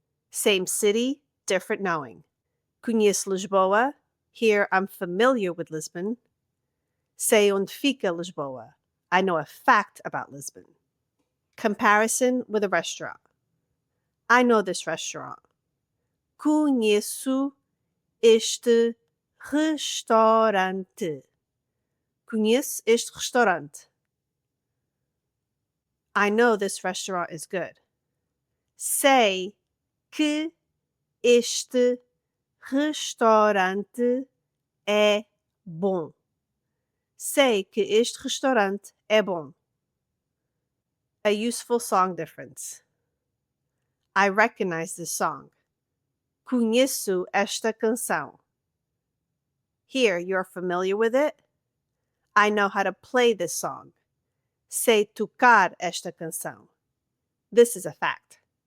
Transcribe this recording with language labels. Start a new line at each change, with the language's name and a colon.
English: Same city, different knowing.
Portuguese: Conheço Lisboa.
English: Here I'm familiar with Lisbon.
Portuguese: Sei onde fica Lisboa.
English: I know a fact about Lisbon. Comparison with a restaurant. I know this restaurant.
Portuguese: Conheço este restaurante. Conheço este restaurante.
English: I know this restaurant is good.
Portuguese: Sei que este restaurante é bom. Sei que este restaurante é bom.
English: A useful song difference. I recognize this song.
Portuguese: Conheço esta canção.
English: Here, you're familiar with it. I know how to play this song.
Portuguese: Sei tocar esta canção.
English: This is a fact.